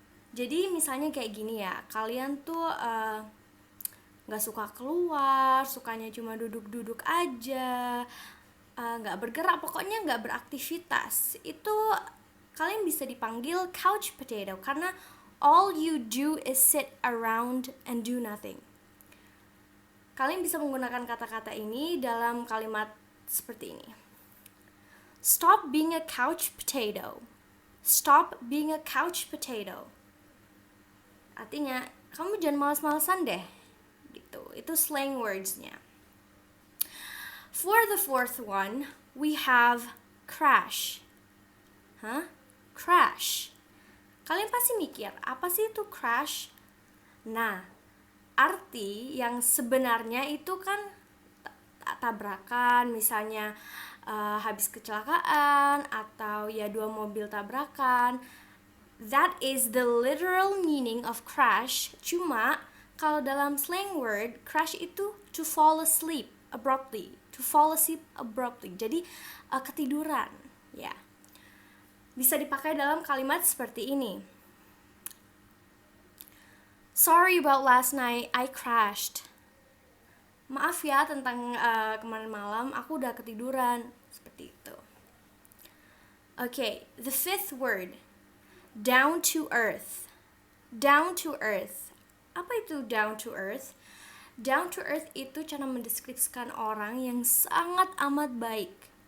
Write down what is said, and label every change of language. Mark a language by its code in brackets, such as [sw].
[id] Jadi misalnya kayak gini ya, kalian tuh gak suka keluar, sukanya cuma duduk-duduk aja, gak bergerak, pokoknya gak beraktivitas. Itu kalian bisa dipanggil [en] couch potato [id] karena [en] all you do is sit around and do nothing. [id] Kalian bisa menggunakan kata-kata ini dalam kalimat seperti ini. [en] Stop being a couch potato. Stop being a couch potato. [id] Artinya, kamu jangan malas-malasan deh. Gitu. Itu slang words-nya. [en] For the fourth one, we have crash. [id] Crash. Kalian pasti mikir, apa sih itu crash? Nah, arti yang sebenarnya itu kan tabrakan, misalnya habis kecelakaan atau ya dua mobil tabrakan. [en] That is the literal meaning of crash. [id] Cuma kalau dalam [en] slang word, crash itu to fall asleep abruptly. To fall asleep abruptly. [id] Jadi ketiduran, ya. Bisa dipakai dalam kalimat seperti ini. [en] Sorry about last night, I crashed. [id] Maaf ya tentang kemarin malam, aku udah ketiduran. Seperti itu. [en] Okay, the fifth word. Down to earth. Down to earth. [id] Apa itu down to earth? Down to earth itu cara mendeskripsikan orang yang sangat amat baik.